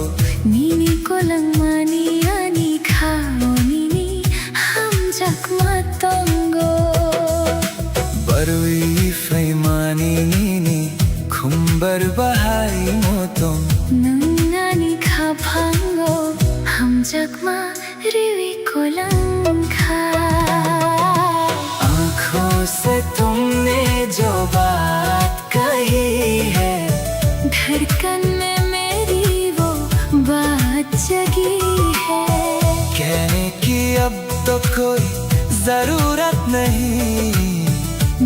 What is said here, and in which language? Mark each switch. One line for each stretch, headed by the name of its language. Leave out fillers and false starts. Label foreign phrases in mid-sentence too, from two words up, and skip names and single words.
Kok Borok: Nini ko lang mani ani khao nini ham jakma tongo barwi faimani nini khumbar bahai motom nangani kha bhango ham jakma riwi ko lang kha
Hindi: आँखों से तुमने जो बात कही है धड़कन में मेरी वो बात जगी है कहने की अब तो कोई जरूरत नहीं,